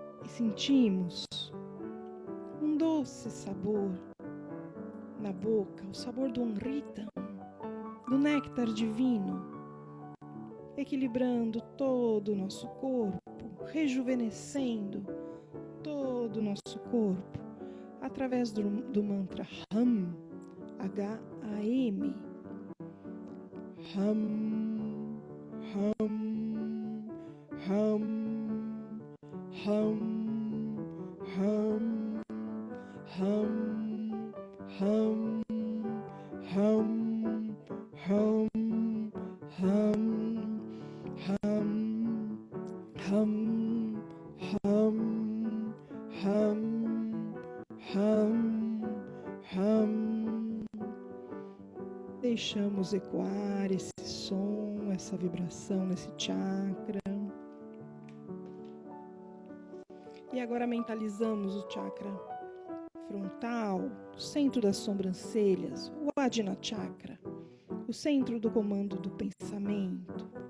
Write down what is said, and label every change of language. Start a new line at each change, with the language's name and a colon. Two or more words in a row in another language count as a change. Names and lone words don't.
Portuguese: sentimos um doce sabor na boca, o sabor do Amrita, do néctar divino, equilibrando todo o nosso corpo, rejuvenescendo todo o nosso corpo, através do mantra Ham, H-A-M.
Sanskrit: Ham, Ham, Ham, Ham, Ham, Ham, Ham, Ham, Ham, Ham, Ham, Ham, Ham, Ham, Ham.
Portuguese: Deixamos ecoar esse som, essa vibração nesse chakra. E agora mentalizamos o chakra frontal, o centro das sobrancelhas, o Ajna Chakra, o centro do comando do pensamento.